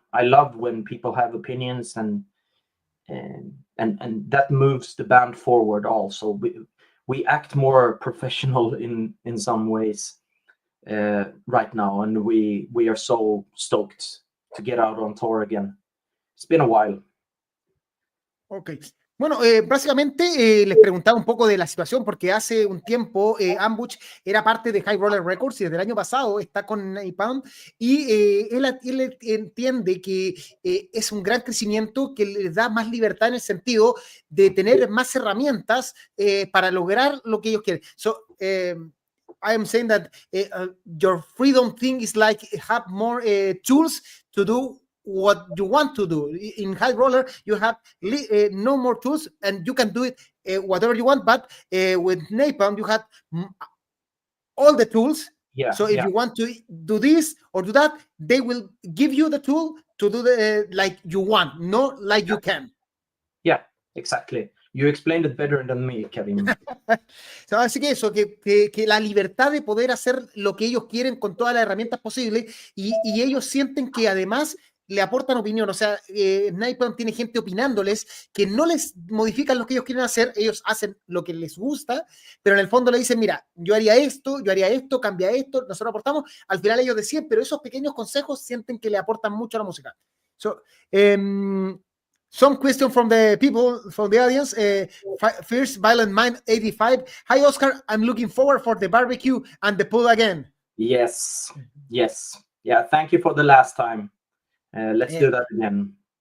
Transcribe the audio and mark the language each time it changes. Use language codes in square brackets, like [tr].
[en] I love when people have opinions, and that moves the band forward. Also, we act more professional in some ways right now, and we are so stoked to get out on tour again. It's been a while. Okay. [es] Bueno, básicamente les preguntaba un poco de la situación, porque hace un tiempo Ambush era parte de High Roller Records y desde el año pasado está con Napalm, y él entiende que es un gran crecimiento que les da más libertad en el sentido de tener más herramientas para lograr lo que ellos quieren. [en] So, I am saying that your freedom thing is like have more tools to do what you want to do. In High Roller, you have no more tools, and you can do it whatever you want. But with Napalm, you have all the tools. Yeah. So if you want to do this or do that, they will give you the tool to do the like you want, not like you can. Yeah, exactly. You explained it better than me, Kevin. [es] So, así que eso, que la libertad de poder hacer lo que ellos quieren con todas las herramientas posibles, y ellos sienten que además le aportan opinión. O sea, Napalm tiene gente opinándoles que no les modifican lo que ellos quieren hacer, ellos hacen lo que les gusta, pero en el fondo le dicen, mira, yo haría esto, cambia esto, nosotros aportamos. Al final ellos deciden, pero esos pequeños consejos sienten que le aportan mucho a la música. [en] So, some question from the people, from the audience. First, Violent Mind 85. Hi, Oskar. I'm looking forward for the barbecue and the pool again. Yes. Yeah, thank you for the last time. Let's do that again.